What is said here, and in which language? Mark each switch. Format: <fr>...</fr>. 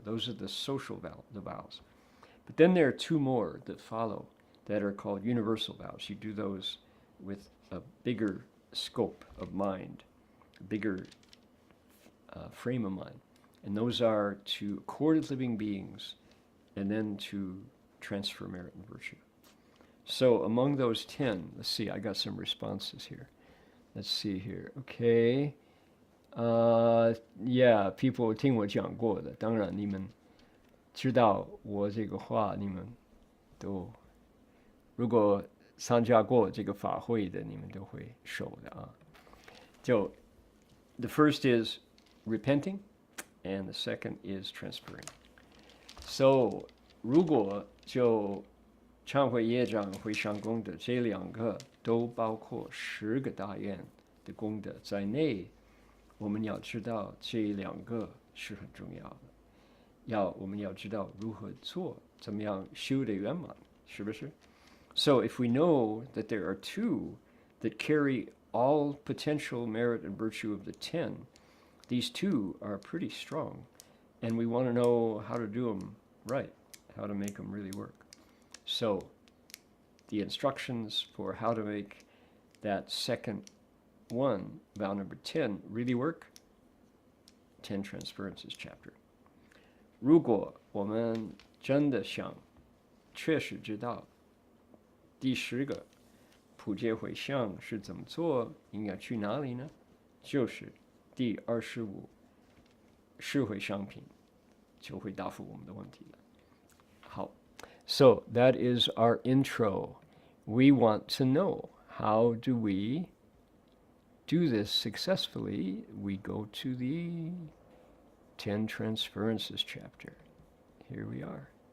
<en>Those are the social vows. But then there are 2 more that follow that are called universal vows. You do those with a bigger scope of mind, a bigger frame of mind. And those are to accord with living beings and then to transfer merit and virtue. So among those 10, let's see, I got some responses here. Let's see here. Okay. Yeah, people</en> <zh>听我讲过的，当然你们知道我这个话，你们都如果参加过这个法会的，你们都会熟的就</zh> <en>the first is repenting, and the second is transferring.</en> <zh>So 如果就忏悔业障、回向功德这2个都包括10个大愿的功德在内，我们要知道这2个是很重要的。我们要知道如何做，怎么样修得圆满，是不是？</zh> <en>So if we know that there are 2 that carry all potential merit and virtue of the 10, these 2 are pretty strong, and we want to know how to do them right, how to make them really work. So the instructions for how to make that second one, vow number 10, really work, Ten Transferences chapter.</en> <zh>如果我们真的想确实知道第10个普界回向是怎么做，应该去哪里呢？就是第25十回向品就会答复我们的问题了。</zh> <en>好 ，So that is our intro. We want to know, how do we do this successfully? We go to the Ten Transferences chapter. Here we are.</en>